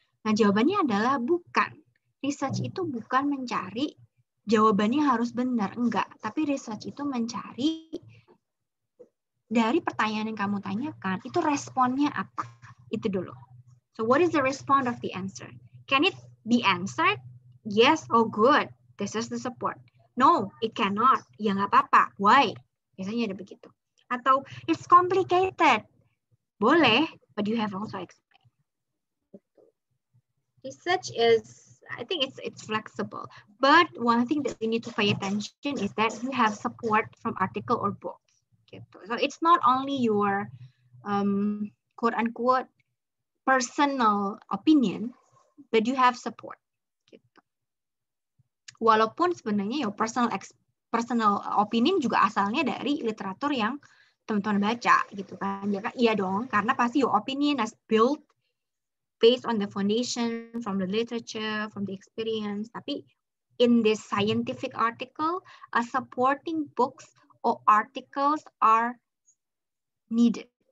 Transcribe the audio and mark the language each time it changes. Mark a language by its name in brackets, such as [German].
[Indonesian] Nah jawabannya adalah bukan. Research itu bukan mencari jawabannya harus benar, enggak. Tapi research itu mencari dari pertanyaan yang kamu tanyakan, itu responnya apa? Itu dulu. [English] So what is the response of the answer? Can it be answered? Yes, oh good. This is the support. [Indonesian] No, it cannot. Ya nggak apa-apa. Why? Biasanya ada begitu. [English] Atau it's complicated. Boleh, but you have also explained. Research is, I think it's flexible. But one thing that we need to pay attention is that you have support from article or books. Gitu. So it's not only your quote unquote personal opinion, but you have support. [Indonesian] Gitu. Walaupun sebenarnya your personal opinion juga asalnya dari literatur yang teman-teman baca gitu kan. [English] Ya, iya dong, karena pasti your opinion is built based on the foundation from the literature, from the experience. Tapi in this scientific article, supporting books or articles are needed.